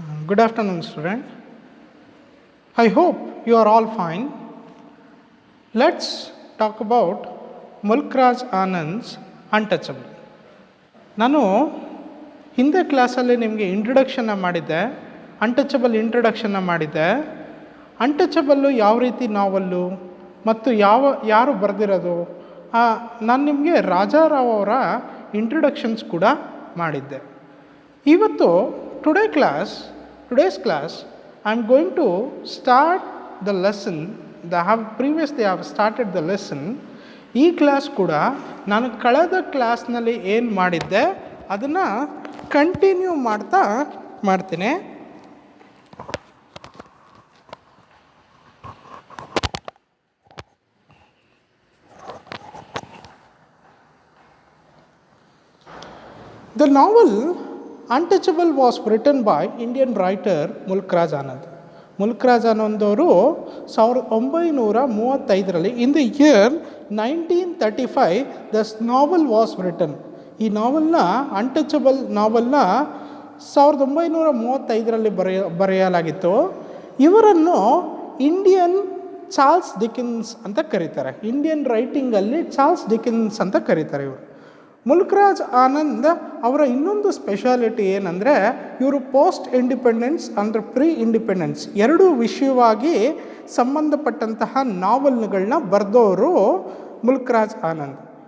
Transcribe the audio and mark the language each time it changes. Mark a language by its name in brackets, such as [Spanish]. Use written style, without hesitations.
[English] Good afternoon, student. I hope you are all fine. Let's talk about Mulkraj Anand's Untouchable. [Kannada] ನಾನು ಹಿಂದೆ ಕ್ಲಾಸಲ್ಲಿ ನಿಮಗೆ ಇಂಟ್ರೊಡಕ್ಷನ್ನ ಮಾಡಿದ್ದೆ, ಅನ್ಟಚಬಲ್ ಇಂಟ್ರೊಡಕ್ಷನ್ನ ಮಾಡಿದ್ದೆ. ಅನ್ಟಚಬಲ್ಲು ಯಾವ ರೀತಿ ನಾವಲ್ಲು ಮತ್ತು ಯಾರು ಬರೆದಿರೋದು, ನಾನು ನಿಮಗೆ ರಾಜಾರಾವ್ ಅವರ ಇಂಟ್ರೊಡಕ್ಷನ್ಸ್ ಕೂಡ ಮಾಡಿದ್ದೆ. ಇವತ್ತು [English] today's class, I am going to start the lesson. Previously I have started the lesson. [Kannada] ಈ ಕ್ಲಾಸ್ ಕೂಡ ನಾನು ಕಳೆದ ಕ್ಲಾಸ್ನಲ್ಲಿ ಏನು ಮಾಡಿದ್ದೆ ಅದನ್ನು ಕಂಟಿನ್ಯೂ ಮಾಡ್ತೀನಿ. [English] The novel Untouchable was written by Indian writer Mulkraj Anand. Mulkraj Anand [Kannada] ಅವರು 1935ರಲ್ಲಿ [English] in the year 1935 this novel was written. [Kannada] ಈ ನಾವೆಲ್ನ ಅನ್ಟಚಬಲ್ ನಾವೆಲ್ನ 1935ರಲ್ಲಿ ಬರೆಯಲಾಗಿತ್ತು. ಇವರನ್ನು ಇಂಡಿಯನ್ ಚಾರ್ಲ್ಸ್ ಡಿಕಿನ್ಸ್ ಅಂತ ಕರೀತಾರೆ. ಇಂಡಿಯನ್ ರೈಟಿಂಗಲ್ಲಿ ಚಾರ್ಲ್ಸ್ ಡಿಕಿನ್ಸ್ ಅಂತ ಕರೀತಾರೆ ಇವರು. ಮುಲ್ಕ್ರಾಜ್ ಆನಂದ್ ಅವರ ಇನ್ನೊಂದು ಸ್ಪೆಷಾಲಿಟಿ ಏನಂದರೆ ಇವರು ಪೋಸ್ಟ್ ಇಂಡಿಪೆಂಡೆನ್ಸ್ ಅಂದರೆ ಪ್ರೀ ಇಂಡಿಪೆಂಡೆನ್ಸ್ ಎರಡೂ ವಿಷಯವಾಗಿ ಸಂಬಂಧಪಟ್ಟಂತಹ ನಾವಲ್ಗಳನ್ನ ಬರೆದವರು ಮುಲ್ಕ್ರಾಜ್ ಆನಂದ್.